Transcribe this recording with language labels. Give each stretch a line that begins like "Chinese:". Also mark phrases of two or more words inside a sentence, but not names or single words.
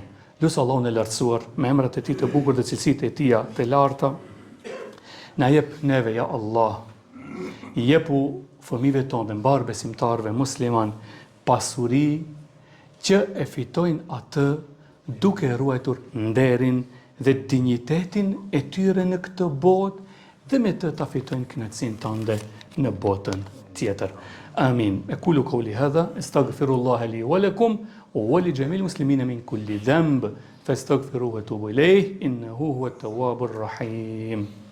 Albanian: Lusë Allahun e lartësuar, me emrat e tij të bukur dhe cilësitë e tija të larta, na jep neve, ja Allah, i jepu fëmijëve tonë dhe mbar besimtarëve musliman pasuri që e fitojnë atë duke ruajtur nderin dhe dinjitetin e tyre në këtë botë dhe me të ta fitojnë kënaqësinë tënde në botën tjetër. Amin.
Arabic: أقول قولي هذا أستغفر الله لي ولكم ولجميع المسلمين من كل ذنب فاستغفروه وتوبوا إليه إنه هو التواب الرحيم.